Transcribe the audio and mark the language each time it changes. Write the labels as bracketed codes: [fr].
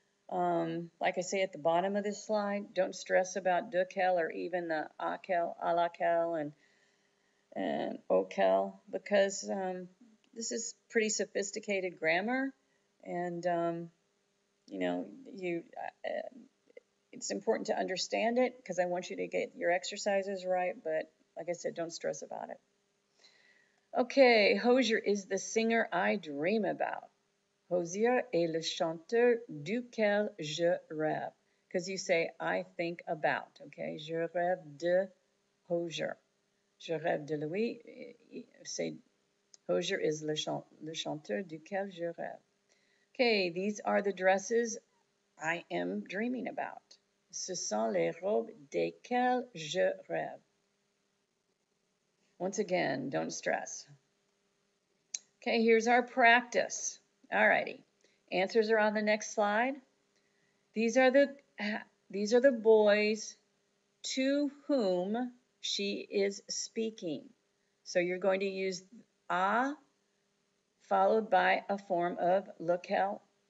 [en] Like I say at the bottom of this slide, don't stress about duquel or even the auquel, à laquelle, and auquel, because this is pretty sophisticated grammar, and you know, it's important to understand it because I want you to get your exercises right, but like I said, don't stress about it. Okay, Hozier is the singer I dream about. [fr] Hozier est le chanteur duquel je rêve. [en] because you say I think about. [fr] Okay, je rêve de Roger. Je rêve de Louis. Say Roger is le chanteur duquel je rêve. [en] Okay, these are the dresses I am dreaming about. [fr] Ce sont les robes desquelles je rêve. [en] Once again, don't stress. Okay, here's our practice. Alrighty, answers are on the next slide. These are the boys to whom she is speaking. So you're going to use a followed by a form of lequel.